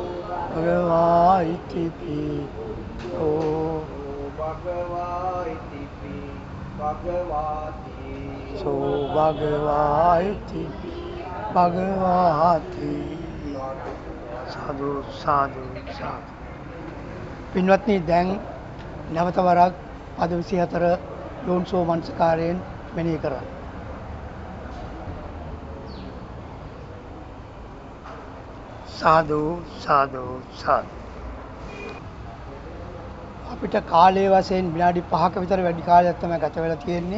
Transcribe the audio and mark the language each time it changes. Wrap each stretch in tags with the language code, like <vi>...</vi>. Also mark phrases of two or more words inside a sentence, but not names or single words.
<pi>භගවා ඉතිපි ඕ භගවා ඉතිපි භගවාති සෝ භගවා ඉතිපි භගවාති සාදු සාදු සාදු.</pi> <si>පින්වත්නි, දැන් නැවත වරක් පද 24 යෝනිසෝ මනසිකාරයෙන් මෙනෙහි කරන්න.</si> <pi>සාදු සාදු සාදු.</pi> <si>අපිට කාලයේ වශයෙන් විනාඩි 5ක විතර වැඩි කාලයක් තමයි ගත වෙලා තියෙන්නේ.</si>